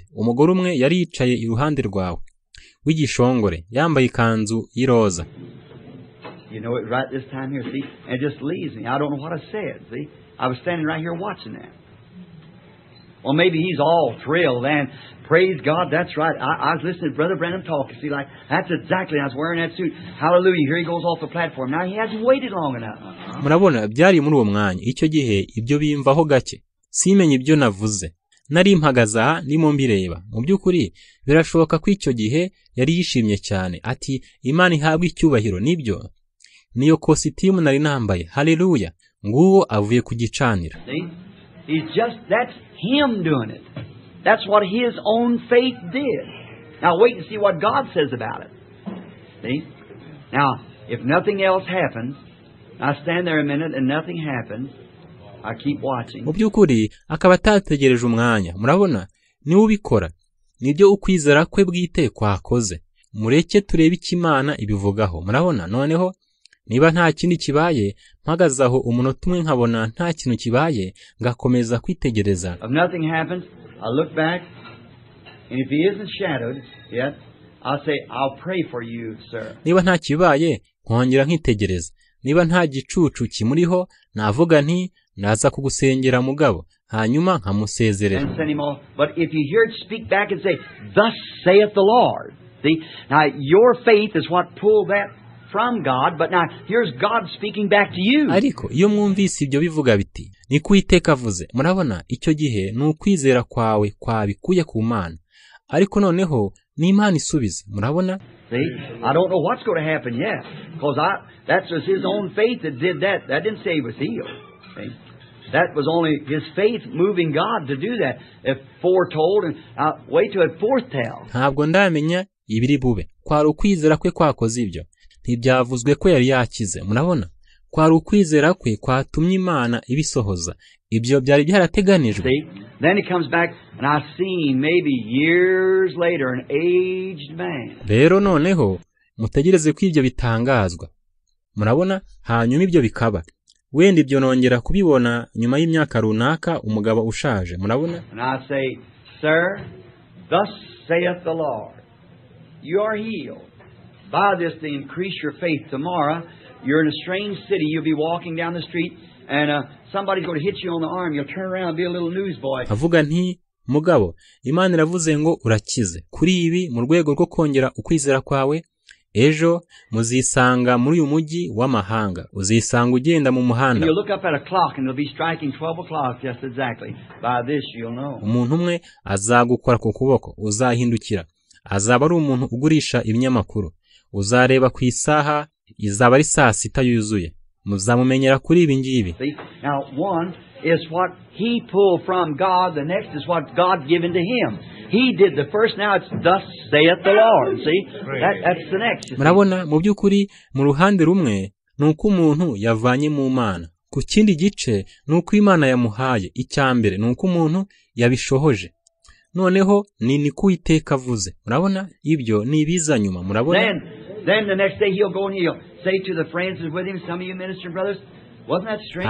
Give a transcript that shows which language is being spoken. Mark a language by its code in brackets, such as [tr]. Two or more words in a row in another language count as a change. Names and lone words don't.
[rw] Umugore umwe yari yicaye iruhande rwawe, w'igishongore, yambaye ikanzu y'iroza. [en] You know it right this time here, see? And it just leaves me. I don't know what I said, see? I was standing right here watching that. Well, maybe he's all thrilled and praise God, that's right. I was listening to Brother Branham talk. See, like, that's exactly, I was wearing that suit. Hallelujah, here he goes off the platform. Now he hasn't waited long enough. [rw] Murabona, byari muri uwo mwanya. Icyo gihe, ibyo bimvaho gake. Simenye ibyo navuze. Nari mpagaze aha, ndimo mbireba. Mu byukuri, birashoboka ko icyo gihe yari yishimye cyane. Ati, Imana ihabwe icyubahiro, nibyo. Niyo kositimu nari nambaye. Hallelujah. Nguwo avuye ku gicaniro. [en] He's just, that's him doing it. That's what his own faith did. Now wait and see what God says about it. See? Now, if nothing else happens, I stand there a minute and nothing happens, I keep watching. [rw] Mu byukuri akaba atategereje umwanya. Murabona? Niwe ubikora. Nibyo ukwizera kwe bwite kwakoze. Mureke turebe ikimana ibivugaho. Murabona? Noneho niba nta kindi kibaye, mpagazaho umunota umwe nkabona nta kintu kibaye, ngakomeza kwitegereza. [en] If nothing happens, I look back, and if he isn't shadowed yet, I'll say, I'll pray for you, sir. [rw] Niba nta kibaye, nkongera nkitegereza. Niba nta gicucu kimuriho, navuga nti naza kugusengera mugabo, hanyuma nkamusezerera. [en] And send him off. But if you hear it speak back and say, thus saith the Lord. See, now your faith is what pulled that from God, but now here's God speaking back to you. [rw] Ariko iyo mwumvise ibyo bivuga biti, ni kuiteka avuze. Murabona, icyo gihe ni ukwizera kwawe kwabikuye ku Mana. Ariko noneho ni Imana isubiza. Murabona? [en] See, I don't know what's going to happen yet, because that was his own faith that did that. That didn't say he was healed. See? That was only his faith moving God to do that. If foretold, and wait till it foretell. [rw] ntabwo ndamenya ibiri bube. Kwari ukwizera kwe kwakoze ibyo. Ntibyavuzwe ko yari yakize. Murabona? Kwari ukwizera kwe kwatumye Imana ibisohoza. Ibyo byari byarateganijwe. [en] Then he comes back, and I've seen maybe years later an aged man. [rw] Rero noneho mutegereze ko ibyo bitangazwa. Murabona? Hanyuma ibyo bikaba. Wenda ibyo nongera kubibona nyuma y'imyaka runaka umugabo ushaje. Murabona? [en] And I say, Sir, thus saith the Lord, you are healed. By this to increase your faith tomorrow, you're in a strange city, you'll be walking down the street, and somebody's going to hit you on the arm, you'll turn around and be a little newsboy. [rw] Avuga nti, mugabo, Imana iravuze ngo urakize. Kuri ibi mu rwego rwo kongera ukwizera kwawe, ejo muzisanga muri uyu mujyi w'amahanga. Uzisanga ugenda mu muhanda. [en] You'll look up at a clock and it'll be striking 12 o'clock just exactly. By this you'll know. [rw] Umuntu umwe azagukora ku kuboko, uzahindukira. Azaba ari umuntu ugurisha ibinyamakuru. Uzareba ku isaha, izaba ari saa 6 yuzuye. Muzamumenyera kuri ibi ngibi. [en] Now one is what he pulled from God, the next is what God given to him. He did the first, now it's thus saith the Lord. See? That's the next. [rw] Murabona mu by'ukuri mu ruhande rumwe nuko umuntu yavanye mu Mana. Ku kindi gice nuko Imana yamuhaye. Icyambere nuko umuntu yabishohoje. Noneho ni Uwiteka avuze. Murabona ibyo ni ibiza nyuma. Murabona? [en] Then the next day he'll go and he'll say to the friends with him, some of you minister brothers, wasn't that strange?